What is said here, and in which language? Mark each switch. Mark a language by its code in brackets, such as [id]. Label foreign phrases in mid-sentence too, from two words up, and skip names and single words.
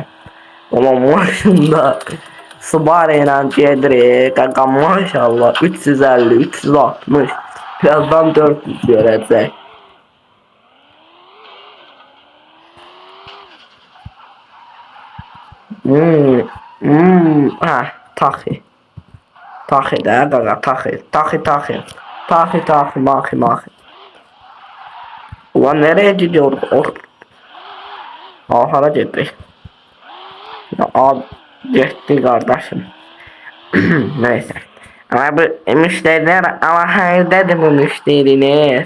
[az] Ama maşında Subaru ilə gedirik, qaqa maşallah 350, 360, birazdan 400 görəcək. Taxi. Taxi də qaqa, taxi, maxi. [tr] Ulan nereye gidiyoruz? [az] Hara getdik. [tr] Ya abi, getdi kardeşim. Neyse. Ama bu müşteriler Allah'aydadır bu müşteriler.